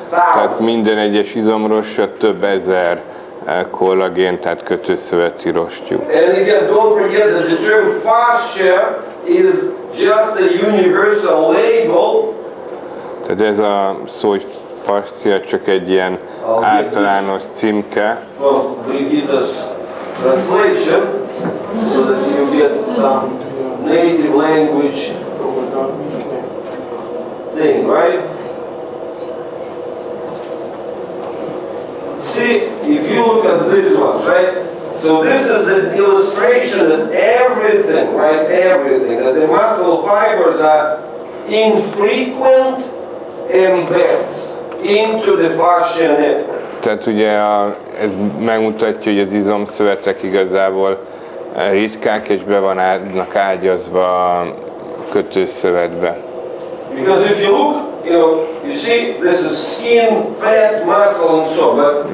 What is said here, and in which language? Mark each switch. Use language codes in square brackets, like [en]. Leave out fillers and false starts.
[hu] Tehát minden egyes izomrostja több ezer kollagén, tehát kötőszöveti rostjuk. [en] And again, don't forget that the term fascia is just a universal label. [hu] Tehát ez a szó, hogy fascia, csak egy ilyen általános címke. [en] From Brigitte's translation, so that you get some native language thing, right? See, if you look at this one, right? So this is an illustration that everything, right, that the muscle fibers are infrequent embeds into the fascia network. [hu] Tehát ugye ez megmutatja, hogy az izomszövetek igazából ritkák és be vannak ágyazva a kötőszövetbe. [en] Because if you look, you see this is skin, fat, muscle and so on.